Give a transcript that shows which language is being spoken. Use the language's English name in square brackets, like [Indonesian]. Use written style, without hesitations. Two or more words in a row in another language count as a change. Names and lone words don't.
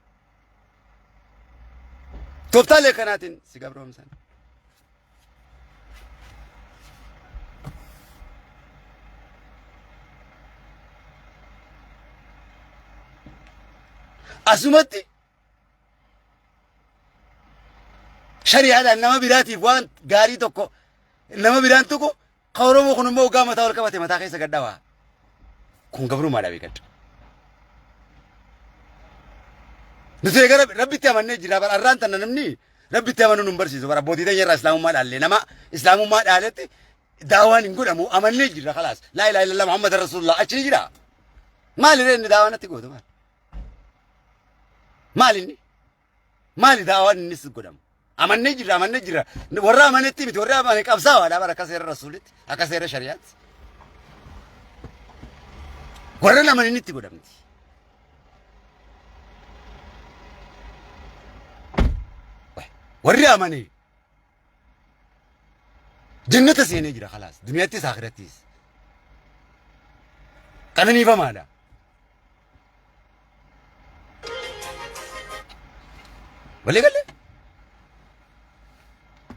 [Oromo] toftaalee kanaatiin si gabroomsan asumatti shari'aadhaan nama biraatiif waan gaarii tokko nama biraan tokko ka Oromoo kun immoo hoggaa mataa ol qabate mataa keessa gadhawa kun gabrummaadhaa beekadha nuti gara rabbitti amannee jira bara arraan tan namni rabbitti amanu nun barsiisu bara abbootii teenya irraa islaamummaa dhaalle nama islaamummaa dhaaletti daawaan hin godhamu amannee jira khalaas [Arabic] لا إله إلا الله محمد رسول الله [Oromo] achi jira maali inni daawaan atti gootu maali daawaan innis godhamu amannee jira warra amanetti miti warra amane qabsaawaadha bara akka seera rasuulitti akka seera shari'aatti warra amanin itti godhamti warri amane jannata seenee jira khalaas duniyattis akhirattis qananiifamaadha walii galee